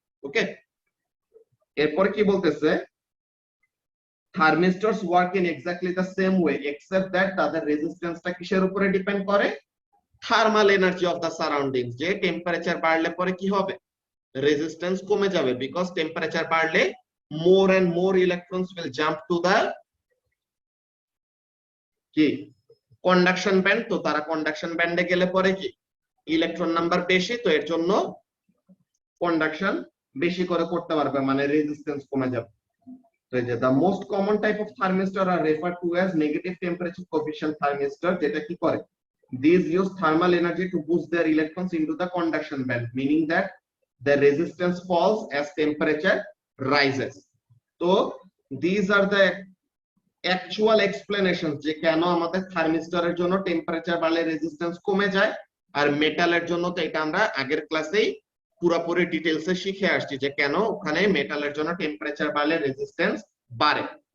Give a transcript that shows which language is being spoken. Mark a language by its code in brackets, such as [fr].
[en] okay, [bn] এরপরে কি বলতেছে, [en] thermistors work in exactly the same way except that [bn] তাদের রেজিস্ট্যান্সটা কিসের উপরে ডিপেন্ড করে, [en] thermal energy of the surroundings, [bn] যে টেম্পারেচার বাড়লে পরে কি হবে, রেজিস্ট্যান্স কমে যাবে, [en] Because temperature বাড়লে more and more electrons will jump to the কি conduction band. [bn] তো তারা কন্ডাকশন ব্যান্ডে গেলে পরে কি ইলেকট্রন নাম্বার বেশি, তো এর জন্য কন্ডাকশন বেশি করে করতে পারবে, মানে রেজিস্ট্যান্স কমে যাবে। [en] The most common type of thermistor are referred to as negative temperature coefficient thermistor, [bn] যেটা কি করে, [en] these use thermal energy to boost their electrons into the conduction band, meaning that the resistance falls as temperature rises. So these are the actual explanations [bn] যে কেন আমাদের থার্মিস্টরের জন্য temperature বাড়লে resistance কমে যায়, আর মেটালের জন্য তো এটা আমরা আগের ক্লাসেই পুরোপুরি ডিটেইলসে শিখে আসছি যে কেন ওখানে মেটালের জন্য টেম্পারেচার বাড়লে রেজিস্ট্যান্স বাড়ে।